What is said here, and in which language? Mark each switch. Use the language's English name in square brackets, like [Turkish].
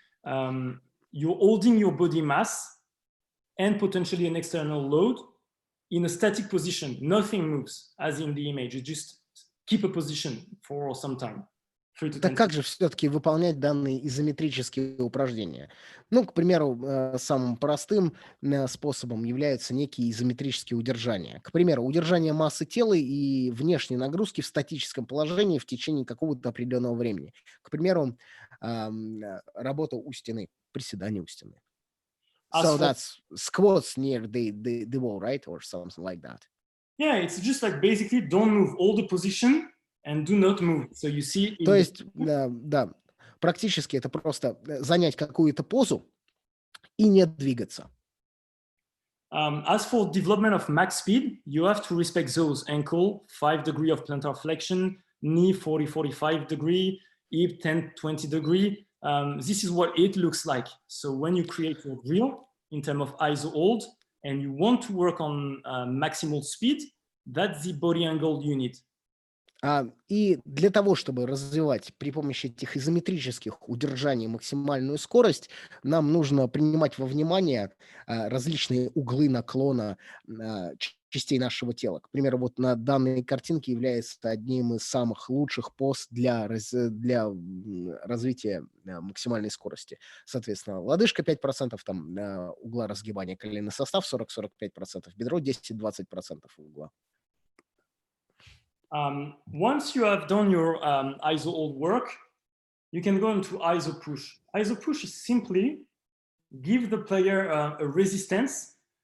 [English] You're holding your body mass and potentially an external load in a static position. Nothing moves, as in the image. You just keep a position for some time. [Russian] Так как же все-таки выполнять данные изометрические упражнения? Ну, к примеру, самым простым способом являются некие изометрические удержания. К примеру, удержание массы тела и внешней нагрузки в статическом положении в течение какого-то определенного времени. К примеру, работа у стены, приседание у стены. [English] So that's squats near the wall, right? Or something like that. Yeah, it's just like basically don't move all the position and do not move. So you see. [Russian] То есть, да, практически это просто занять какую-то позу и не двигаться. [English] As for development of max speed, you have to respect those: ankle 5 degree of plantar flexion, knee 40-45 degree, hip 10-20 degree. This is what it looks like. So when you create your drill in terms of iso hold and you want to work on maximal speed, that's the body angle you need. [Russian] И для того, чтобы развивать при помощи этих изометрических удержаний максимальную скорость, нам нужно принимать во внимание различные углы наклона частей нашего тела. К примеру, вот на данной картинке является одним из самых лучших поз для развития максимальной скорости. Соответственно, лодыжка 5%, там угла разгибания коленный состав 40-45%, бедро 10-20% угла. [English] Once you have done your iso hold work, you can go into iso push. Iso push is simply give the player a resistance